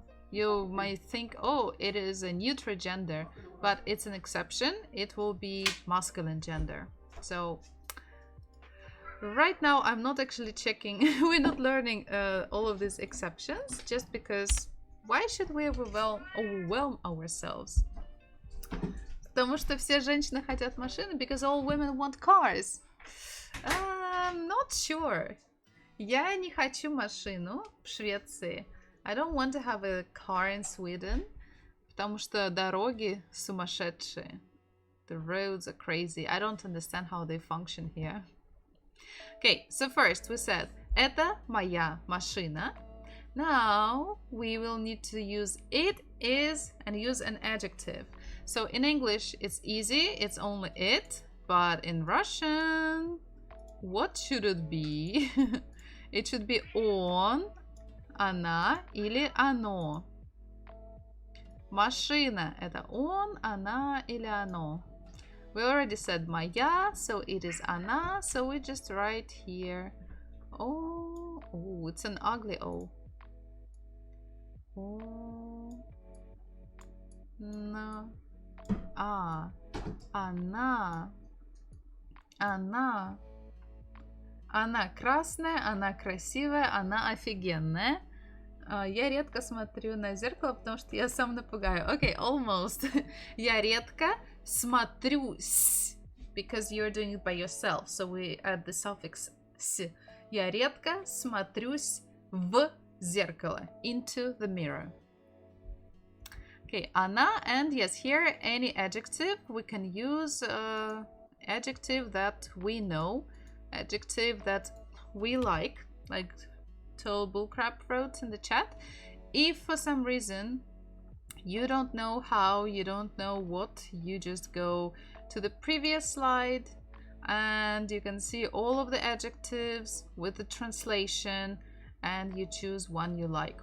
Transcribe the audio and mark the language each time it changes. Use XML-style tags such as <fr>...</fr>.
<en>You might think, oh, it is a neutral gender, but it's an exception. It will be masculine gender. So right now I'm not actually checking. We're not learning all of these exceptions just because why should we overwhelm ourselves?</en> <ru>Потому что все женщины хотят машины,</ru> <en>because all women want cars. I'm not sure.</en> <ru>Я не хочу машину в Швеции,</ru> <en>I don't want to have a car in Sweden,</en> <ru>потому что дороги сумасшедшие.</ru> <en>The roads are crazy. I don't understand how they function here. Okay, so first we said,</en> <ru>это моя машина.</ru> <en>Now we will need to use it is and use an adjective. So in English it's easy, it's only it, but in Russian, what should it be? It should be</en> <ru>он, она или оно. Машина это он, она или оно.</ru> <en>We already said моя, so it is она, so we just write here. Oh, it's an ugly O. Oh, no.</en> <ru>Она. Она красная, она красивая, она офигенная. Я редко смотрю на зеркало, потому что я сам напугаю.</ru> <en>Okay, almost.</en> <ru>Я редко смотрюсь,</ru> <en>because you're doing it by yourself, so we add the suffix с.</en> <ru>Я редко смотрюсь в зеркало,</ru> <en>into the mirror. Okay, она, and yes, here any adjective, we can use adjective that we know, adjective that we like Tall Bullcrap wrote in the chat. If for some reason you don't know how, you don't know what, you just go to the previous slide and you can see all of the adjectives with the translation and you choose one you like.</en>